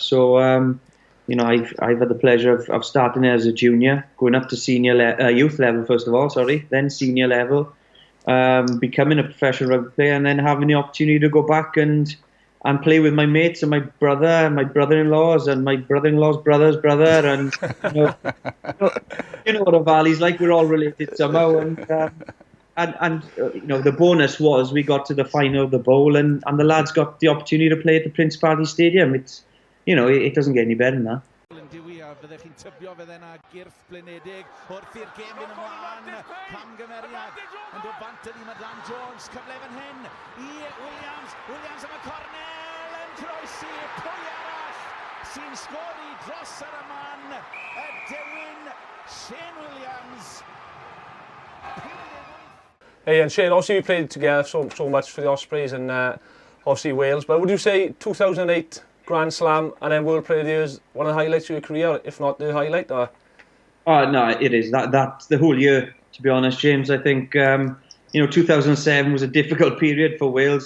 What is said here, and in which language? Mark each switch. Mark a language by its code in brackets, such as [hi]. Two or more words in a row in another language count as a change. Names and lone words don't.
[en] So I've had the pleasure of starting as a junior, going up to youth level first of all, then senior level, becoming a professional rugby player, and then having the opportunity to go back and play with my mates and my brother and my brother-in-laws and my brother-in-law's brother's brother, and what a valley's like. We're all related somehow, and the bonus was we got to the final of the bowl, and the lads got the opportunity to play at the Principality Stadium. It's it doesn't get any better than that. [cy] Fyddech chi'n tybio fydde yna gyrff blinedig wrth i'r gêm fynd ymlaen, camgymeriad yn dod bant ydi mae Lynn Jones, cyfle fan hyn i Williams am y cornel yn croesi, pwy arall sy'n sgori dros ar y man, y dewin Shane Williams. [en] Hey, and Shane, obviously we played together so much for the Ospreys and obviously Wales, but would you say 2008 Grand Slam and then World Player of the Year is one of the highlights of your career, if not the highlight? Or? Oh, no, it is. That's the whole year, to be honest, James. I think, 2007 was a difficult period for Wales.